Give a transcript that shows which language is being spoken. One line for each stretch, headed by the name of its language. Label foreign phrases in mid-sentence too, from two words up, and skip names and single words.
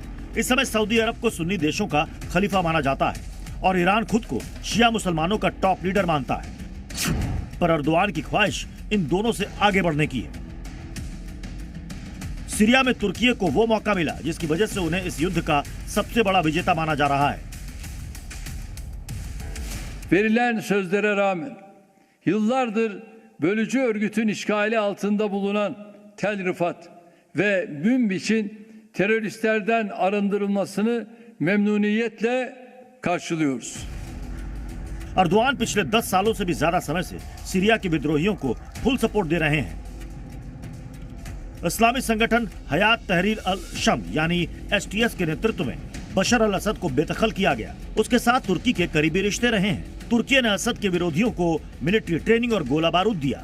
Hindi: इस समय सऊदी अरब को सुन्नी देशों का खलीफा माना जाता है और ईरान खुद को शिया मुसलमानों का
English: top leader
Hindi: मानता है। पर अर्दोआन की ख्वाहिश इन दोनों से आगे बढ़ने की है। सीरिया में तुर्की को वो मौका मिला जिसकी वजह से उन्हें इस युद्ध का सबसे बड़ा विजेता माना जा रहा है।
Turkish: Verilen sözlere rağmen yıllardır bölücü örgütün işgali altında bulunan Tel Rifat ve Münbiç'in teröristlerden arındırılmasını memnuniyetle karşılıyoruz.
Hindi: अर्दोआन पिछले 10 सालों से भी ज्यादा समय से सीरिया के विद्रोहियों को
English: full support
Hindi: दे रहे हैं। इस्लामी संगठन हयात तहरीर अल शम यानी STS के नेतृत्व में बशर अल असद को बेदखल किया गया। उसके साथ तुर्की के करीबी रिश्ते रहे हैं। तुर्की ने असद के विरोधियों को
English: military training
Hindi: और गोला बारूद दिया।